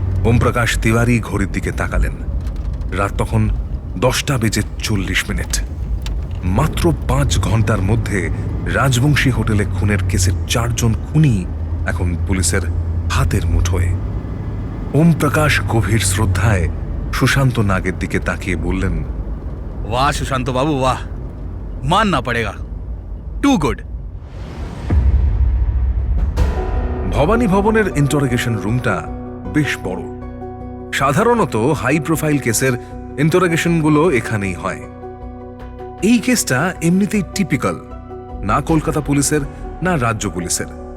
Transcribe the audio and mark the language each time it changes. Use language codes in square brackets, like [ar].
[bn] ওমপ্রকাশ তিওয়ারি ঘড়ির দিকে তাকালেন। রাত তখন 10:40। মাত্র 5 ঘন্টার মধ্যে রাজবংশী হোটেলে খুনের কেসের 4 জন খুনি এখন পুলিশের হাতের মুঠোয়। ওমপ্রকাশ গভীর শ্রদ্ধায় সুশান্ত নাগের দিকে তাকিয়ে বললেন, [hi] वाह सुशांत बाबू वाह, मानना पड़ेगा, टू गुड। [bn] ভবানী ভবনের ইন্টারোগেশন রুমটা বেশ বড়। সাধারণত হাই প্রোফাইল কেসের ইন্টারোগেশনগুলো এখানেই হয়। এই কেসটা এমনিতেই টিপিক্যাল, না কলকাতা পুলিশের না রাজ্য পুলিশের।